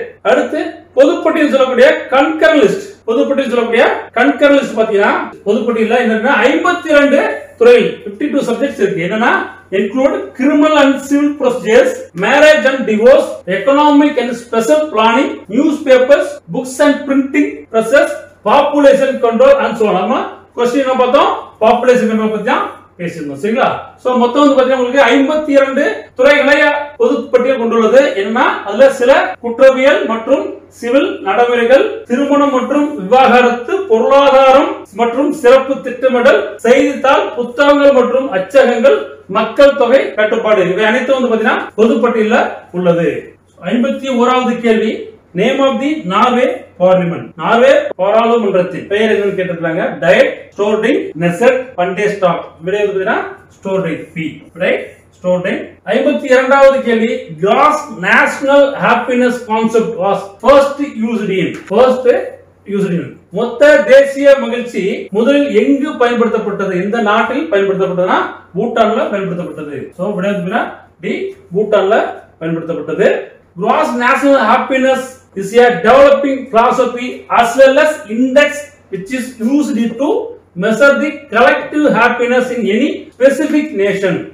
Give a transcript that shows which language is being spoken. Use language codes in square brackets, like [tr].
[ta] அடுத்து பொதுப்பட்டியல் சொல்லக்கூடிய concurrent list. பொதுப்பட்டியல் சொல்லக்கூடிய கன்கரண்ட் லிஸ்ட் பாத்தீங்கன்னா பொதுப்பட்டியல்ல என்னன்னா 52 துறைகள் 52 சப்ஜெக்ட்ஸ் இருக்கு. என்னன்னா [en] include criminal and civil procedures, marriage and divorce, economic and special planning, newspapers, books and printing presses, population control and so on. [ta] Question பார்த்தோம் population control பத்தி தான் பேசினோம். சரிங்களா? சோ மொத்தம் வந்து பாத்தீங்கன்னா உங்களுக்கு 52 துறைகளை பொது பட்டியல் கொண்டுள்ளது. என்னன்னா அதுல சில குற்றவியல் மற்றும் சிவில் நடைமுறைகள், திருமணம் மற்றும் விவாகரத்து, பொருளாதாரம் மற்றும் சிறப்பு திட்டமிடல், செய்தித்தாள், புத்தகங்கள் மற்றும் அச்சகங்கள், மக்கள் தொகை கட்டுப்பாடு இவை அனைத்தும் வந்து பாத்தீங்கன்னா பொது பட்டியல்ல உள்ளது. 51வது கேள்வி name of the Norway parliament. Norway பாராளுமன்றத்தின் பெயர் என்னன்னு கேட்டிருக்காங்க. Diet, ஸ்டோர்டிங், Knesset, பண்டேஸ்டாக். விடை வந்து ஸ்டோர்டிங் பி. ரைட்? ஸ்டோர்டிங். 52வது கேள்வி cross national happiness concept was first used in. மொத்த தேசிய மகிழ்ச்சி முதலில் எங்கு பயன்படுத்தப்பட்டது? எந்த நாட்டில் பயன்படுத்தப்பட்டதுன்னா பூட்டான்ல பயன்படுத்தப்பட்டது. சோ விடை வந்து டி, பூட்டான்ல பயன்படுத்தப்பட்டது. [en] Gross national happiness is a developing philosophy as well as index which is used to measure the collective happiness in any specific nation.